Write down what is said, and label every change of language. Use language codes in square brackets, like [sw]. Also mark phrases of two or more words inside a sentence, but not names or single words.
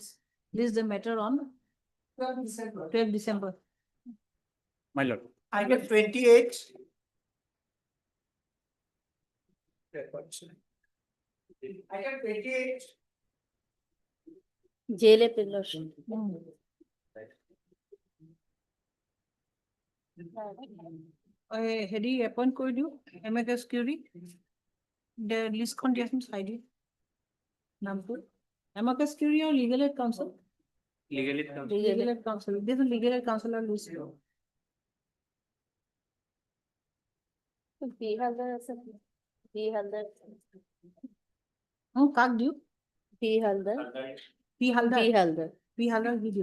[en] This is the matter on 12 December. My lord. Item 28. Item 28. Jail appeal, Lordship. [as] হেৰি এপইণ্ট কৰি দিওঁ এমএকএছ কিউৰি লিষ্টখন দিয়াচোন চাই দিওঁ নামটো এমএকএছ কিউৰি আৰু [en] legal aid counsel Legally. legal aid counsel [as] দিয়াচোন [en] legal aid counsel [as] লিষ্ট [en] P. Haldar. [as] কাক দিওঁ [en] P. Haldar. পি হালদাৰ P. Haldar. P. Haldar video.